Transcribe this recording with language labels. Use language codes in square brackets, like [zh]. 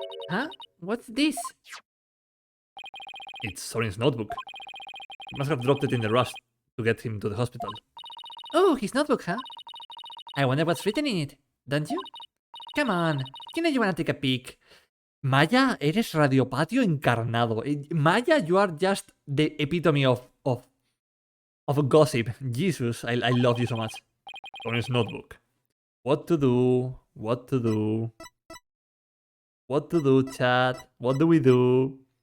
[en] Huh? What's this? It's Sorin's notebook. He must have dropped it in the rush to get him to the hospital. Oh, his notebook, huh? I wonder what's written in it, don't you? Come on, you know you wanna take a peek. [es] Maya, eres Radiopatio encarnado. [en] Maya, you are just the epitome of gossip. Jesus, I love you so much. Sorin's notebook. What to do? What to do? What to do, chat? What do we do?